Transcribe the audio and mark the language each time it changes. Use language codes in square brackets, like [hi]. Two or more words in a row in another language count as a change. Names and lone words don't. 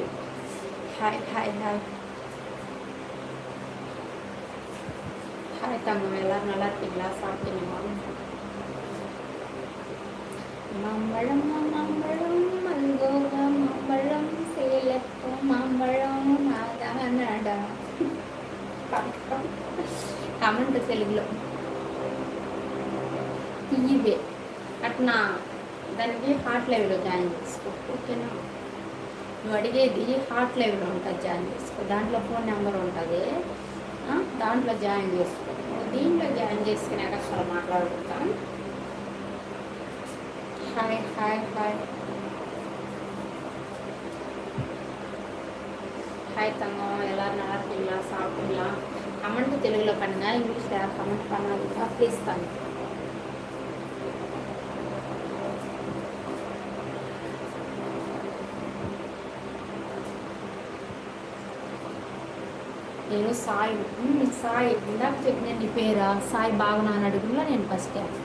[ta] ஹாய் ஹாய் ஹாய் ஹாய் தங்கம், எல்லோரும் நல்லா இருக்கீங்களா? சாப்பிட்டீங்களா? மாம்பழம் மாம்பழம் மல்கோவா மாம்பழம் சேலத்தும் மாம்பழம் நாடா. [te] కమెంట్ తెలుగులో తీయవే అట్నా దానికి హాట్ లైవ్లో జాయిన్ చేసుకో. ఓకేనా? నువ్వు అడిగేది హాట్ లైవ్లో ఉంటుంది, జాయిన్ చేసుకో. దాంట్లో ఫోన్ నెంబర్ ఉంటుంది, దాంట్లో జాయిన్ చేసుకో. దీంట్లో జాయిన్ చేసుకున్నాక అసలు మాట్లాడుకుంటాం. [ta] హాయ్ హాయ్ హాయ్ ஹாய் தங்கம், எல்லோரும் நல்லா இருக்கீங்களா? சாப்பிட்டீங்களா? கமெண்ட் தெலுங்குல பண்ணுங்க, இங்கிலீஷில் யார் கமெண்ட் பண்ணாதீங்க ப்ளீஸ் பண்ணுங்க. [te] నేను సాయి. సాయి ఇందాక చెప్పిన నీ పేరా? సాయి బాగున్నా అని అడుగులా నేను ఫస్ట్.